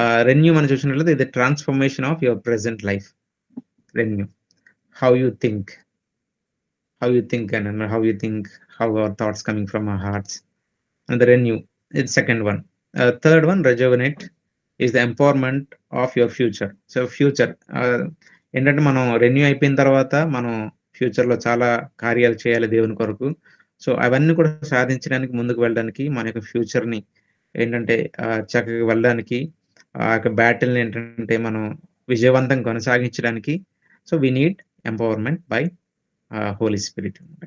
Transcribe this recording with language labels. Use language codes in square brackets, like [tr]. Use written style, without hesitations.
[en] renew [te] మనం చూసినట్లయితే ఇది [en] Transformation of your present life. Renew. How you think, and how our thoughts coming from our hearts. And the renew is second one. Third one, rejuvenate, is the empowerment of your future. [te] So future ఏంటంటే మనం renew అయిపోయిన తర్వాత మనం ఫ్యూచర్‌లో చాలా కార్యాలు చేయాలి దేవుని కొరకు. సో, అవన్నీ కూడా సాధించడానికి, ముందుకు వెళ్ళడానికి మన యొక్క ఫ్యూచర్‌ని ఏంటంటే చక్కగా వెళ్ళడానికి, ఆ యొక్క బ్యాటిల్‌ని ఏంటంటే మనం విజయవంతంగా కొనసాగించడానికి, so, [en] We need empowerment by Holy Spirit.